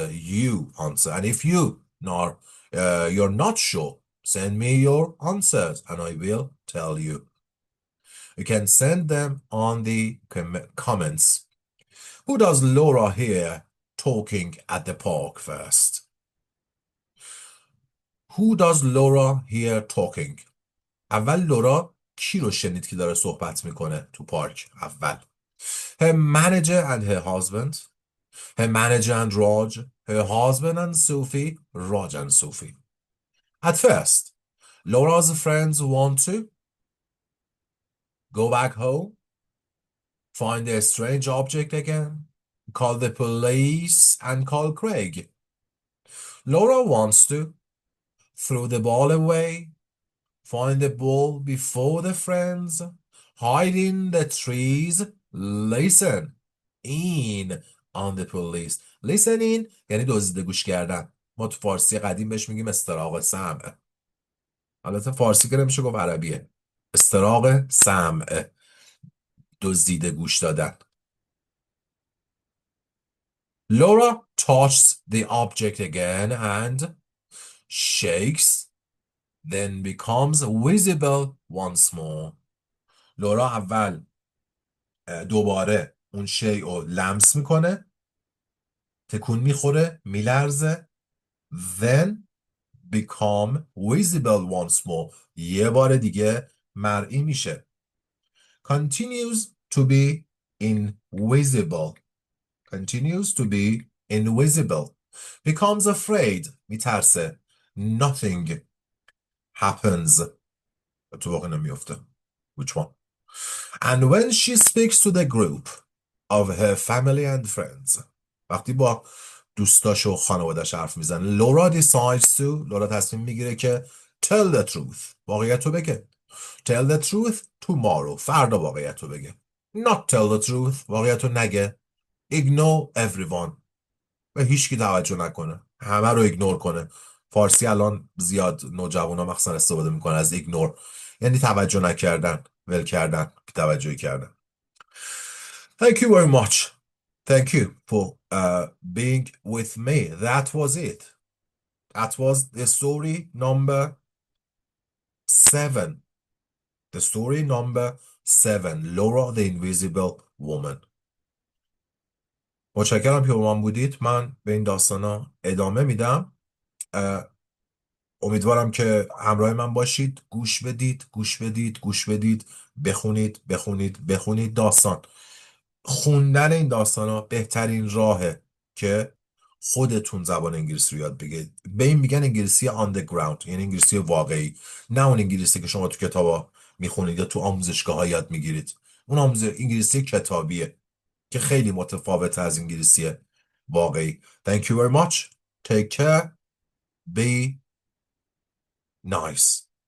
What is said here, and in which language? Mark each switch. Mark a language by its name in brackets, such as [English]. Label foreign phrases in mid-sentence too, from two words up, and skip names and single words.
[English] You answer. And if you're not sure, send me your answers and I will tell you. You can send them on the comments. Who does Laura hear talking at the park first? Who does Laura hear talking? [Persian] اول لورا کی رو شنید که داره صحبت میکنه تو پارک اول؟ [English] Her manager and her husband. Her manager and Raj. Her husband and Sophie. Raj and Sophie. At first, Laura's friends want to go back home, find a strange object again, call the police and call Craig. Laura wants to throw the ball away, find the ball before the friends, hide in the trees, listen in on the police. Listen in [Persian] یعنی دزدیده گوش کردن. ما تو فارسی قدیم بهش میگیم استراق سمع. البته فارسی که نمیشه گفت عربیه. استراق سمع. دزدیده گوش دادن. [English] Laura touches the object again and shakes, then becomes visible once more. [Persian] لورا اول دوباره اون شیء رو لمس میکنه، تکون میخوره، میلرزه، [English] then become visible once more. [Persian] یه بار دیگه مرئی میشه. [English] Continues to be invisible. Continues to be invisible. Becomes afraid. میترسه. Nothing happens. [Persian] تو واقع نمیفته. [English] Which one? And when she speaks to the group of her family and friends. [Persian] وقتی با دوستاش و خانواده‌اش حرف میزنه. [English] Laura decides to. [Persian] لورا تصمیم میگیره که [English] tell the truth. [Persian] واقعیت رو بگه. [English] Tell the truth tomorrow. [Persian] فردا واقعیت رو بگه. [English] Not tell the truth. [Persian] واقعیت رو نگه. [English] Ignore everyone. [Persian] به هیچ کی توجه نکنه. همه رو ایگنور کنه. فارسی الان زیاد نوجوانا مخصوصا استفاده میکنه از ایگنور. یعنی توجه نکردن. ول کردن. توجهی کردن. [English] Thank you very much. Thank you for being with me. That was it. That was the story number 7. The story number 7. Laura the Invisible Woman. [Persian] متشکرم که با من بودید. من به این داستانا ادامه میدم. امیدوارم که همراه من باشید. گوش بدید. گوش بدید. گوش بدید. بخونید. بخونید. بخونید داستان. خوندن این داستانا بهترین راهه که خودتون زبان انگلیسی رو یاد بگیرید. به این میگن انگلیسی [English] on the ground. [Persian] یعنی انگلیسی واقعی. نه اون انگلیسی که شما تو کتابا میخونید یا تو آموزشگاه‌ها یاد میگیرید. اون انگلیسی کتابیه که خیلی متفاوته از انگلیسی واقعی. [English] Thank you very much. Take care. Be nice.